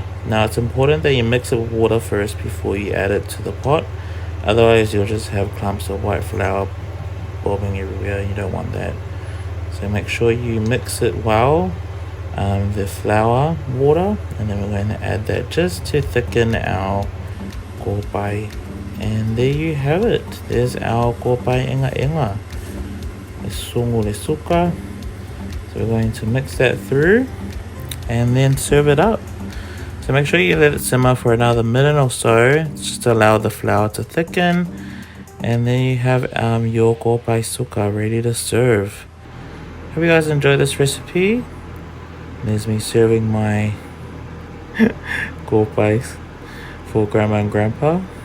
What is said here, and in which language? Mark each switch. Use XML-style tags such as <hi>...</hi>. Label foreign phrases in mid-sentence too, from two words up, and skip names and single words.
<en>Now it's important that you mix it with water first before you add it to the pot, otherwise you'll just have clumps of white flour bobbing everywhere. You don't want that. So make sure you mix it well, the flour, water, and then we're going to add that just to thicken our KOPAI. And there you have it. There's our</en> <sm>KOPAI ENAENA. Le sungu le suka.</sm> <en>So we're going to mix that through and then serve it up. So make sure you let it simmer for another minute or so, just to allow the flour to thicken. And then you have your</en> <sm>KOPAI suka</sm> <en>ready to serve. Hope you guys enjoy this recipe. There's me serving my KOPAIs for Grandma and Grandpa.</en>